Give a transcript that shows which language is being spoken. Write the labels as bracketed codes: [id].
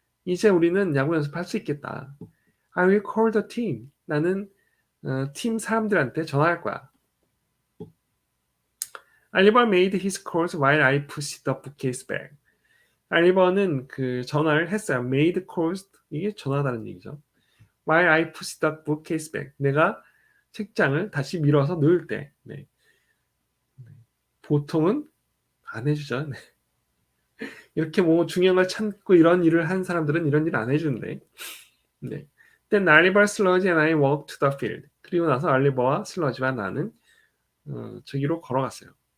[ko] 이제 우리는 야구 연습할 수 있겠다. [en] I will call the team. [ko] 나는 팀 사람들한테 전화할 거야. [en] Oliver made his calls while I pushed the bookcase back. [ko] 알리버는 그 전화를 했어요. [en] made calls, [ko] 이게 전화다는 얘기죠. [en] While I pushed the bookcase back. [ko] 내가 책장을 다시 밀어서 넣을 때. 네. 보통은 안 해주죠. 네. 이렇게 뭐 중요한 걸 참고 이런 일을 한 사람들은 이런 일을 안 해주는데. 네. [en] Then Oliver, Sludge and I walked to the field. [ko] 그리고 나서 알리버와 슬러지와 나는 저기로 걸어갔어요.